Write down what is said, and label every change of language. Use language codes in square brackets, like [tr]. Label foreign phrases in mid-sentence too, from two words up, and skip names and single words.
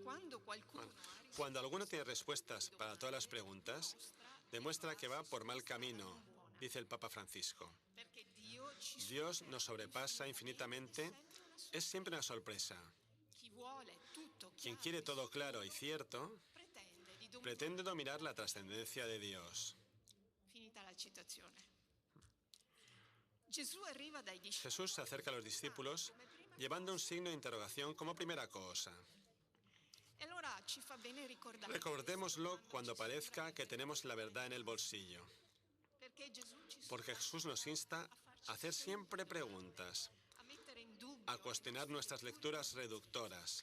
[es] Cuando alguno tiene respuestas para todas las preguntas, demuestra que va por mal camino, dice el Papa Francisco. Dios nos sobrepasa infinitamente, es siempre una sorpresa. Quien quiere todo claro y cierto, pretende dominar la trascendencia de Dios. [it] Finita la citazione. [es] Jesús se acerca a los discípulos llevando un signo de interrogación como primera cosa. Recordémoslo cuando parezca que tenemos la verdad en el bolsillo. Porque Jesús nos insta a hacer siempre preguntas, a cuestionar nuestras lecturas reductoras.